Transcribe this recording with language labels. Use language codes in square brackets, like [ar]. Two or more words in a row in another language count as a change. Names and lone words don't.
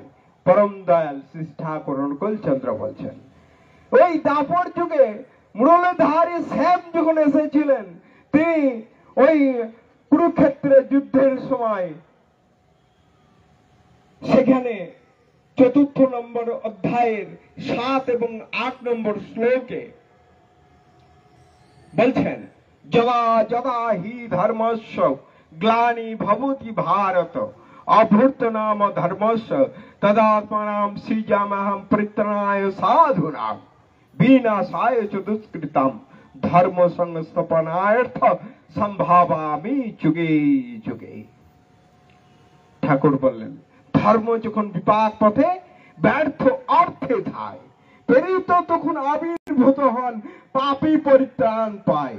[bn] পরম দয়াল শ্রী ঠাকুর অনুকূলচন্দ্র বলছেন, ওই দাপর যুগে মুরলীধারী শ্যাম যখন এসেছিলেন, তিনি ওই কুরুক্ষেত্রের যুদ্ধের সময় সেখানে 4 নম্বর অধ্যায়ের 7 এবং 8 নম্বর শ্লোকে [sa] বলছেন, যদা যদা হি ধর্মস্য গ্লানি ভবতি ভারত অভূত নাম ধর্মস্য তদাত্মানাম সৃজাম্যহম পরিত্রাণায় সাধুনাম বিনাশায় চ দুষ্কৃতম ধর্ম সংস্থাপনার্থ সম্ভাবামি যুগে যুগে। [bn] ঠাকুর বললেন, ধর্ম যখন বিপাক পথে ব্যর্থ অর্থে ধায়, প্রেরিত তখন আবির্ভূত হন পাপী পরিত্রাণ পায়।